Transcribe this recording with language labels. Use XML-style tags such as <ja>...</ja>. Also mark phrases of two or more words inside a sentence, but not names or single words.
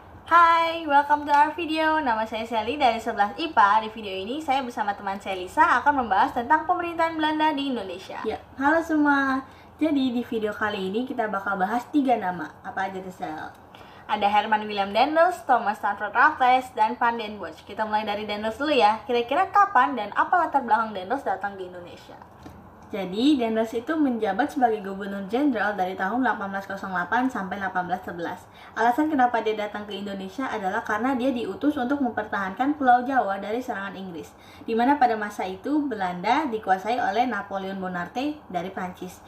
<en>Hai, welcome to our video.</en> <id>Nama saya Sally dari 11 IPA. Di video ini saya bersama teman saya Lisa akan membahas tentang pemerintahan Belanda di Indonesia. Ya, halo semua. Jadi di video kali ini kita bakal bahas 3 nama. Apa aja tuh, Sel? Ada Herman Willem Daendels, Thomas Stanford Raffles, dan Van den Bosch. Kita mulai dari Daendels dulu ya. Kira-kira kapan dan apa latar belakang Daendels datang di Indonesia? Jadi, Daendels itu menjabat sebagai gubernur jenderal dari tahun 1808 sampai 1811. Alasan kenapa dia datang ke Indonesia adalah karena dia diutus untuk mempertahankan Pulau Jawa dari serangan Inggris, di mana pada masa itu Belanda dikuasai oleh Napoleon Bonaparte dari Prancis.</id>